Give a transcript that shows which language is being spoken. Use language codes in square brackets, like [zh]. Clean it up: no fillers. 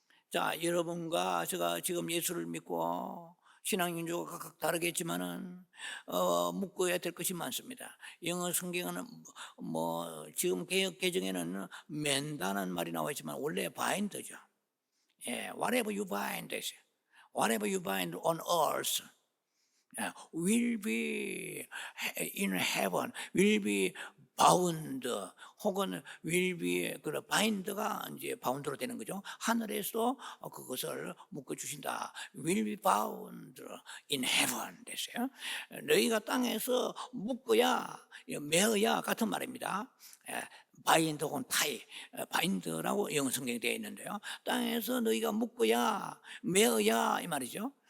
[ko] 자, 여러분과 제가 지금 예수를 믿고 신앙 윤조가 각각 다르겠지만은 묶어야 될 것이 많습니다. 영어 성경에는 지금 개역 개정에는 맨다는 말이 나와 있지만 원래 바인드죠. [en] 예, whatever you bind, whatever you bind on earth will be in heaven, will be bound, [ko] 혹은 [en] will be 그 bind가 [ko] 이제 [en] bound로 되는 거죠. [ko] 하늘에서 그것을 묶어 주신다. [en] will be bound in heaven [ko] 됐어요. 너희가 땅에서 묶어야 매어야 같은 말입니다. 바인드 혹은 타이, 바인드라고 영어 성경에 되어 있는데요. 땅에서 너희가 묶어야 매어야 이 말이죠.